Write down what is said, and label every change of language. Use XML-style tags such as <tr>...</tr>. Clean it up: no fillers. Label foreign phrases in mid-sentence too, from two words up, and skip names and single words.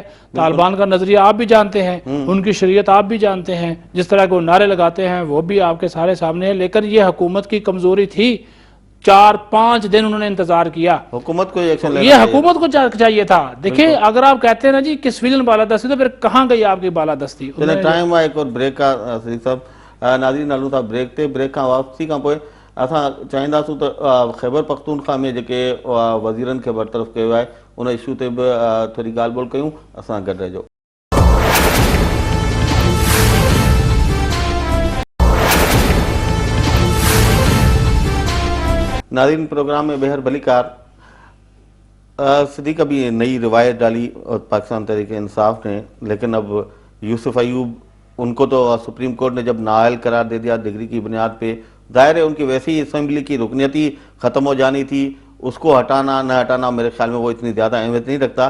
<ur>طالبان کا نظریہ آپ بھی جانتے ہیں، ان کی شریعت آپ بھی جانتے ہیں، جس طرح کے وہ نعرے لگاتے ہیں وہ بھی آپ کے سارے سامنے ہے. لیکن یہ حکومت کی کمزوری تھی، 4-5 دن انہوں نے انتظار کیا. حکومت کو ایکشن لینا یہ حکومت کو چاہیے تھا. دیکھیں اگر آپ کہتے ہیں نا جی کہ سویلین بالادستی، تو پھر کہاں گئی آپ کی بالادستی؟ ٹائم ایک اور بریک کا صدیق صاحب.</ur> <sd>ناظرین हलूं था ब्रेक ते. ब्रेक खां वापसी खां पोइ असां चाहींदासूं त ख़ैबर पख्तूनख्वा में जेके वज़ीरनि खे बरतरफ़ कयो आहे उन इशू ते बि थोरी ॻाल्हि ॿोल कयूं. असां गॾु रहिजो. नाज़रीन, प्रोग्राम में बेहर भलीकार.</sd> <ur>صدیق ابھی نئی روایت ڈالی پاکستان تحریک انصاف نے، لیکن اب یوسف ایوب، ان کو تو سپریم کورٹ نے جب نااہل قرار دے دیا ڈگری کی بنیاد پہ، ظاہر ہے ان کی ویسے ہی اسمبلی کی رکنیت ہی ختم ہو جانی تھی. اس کو ہٹانا نہ ہٹانا میرے خیال میں وہ اتنی زیادہ اہمیت نہیں رکھتا.</ur>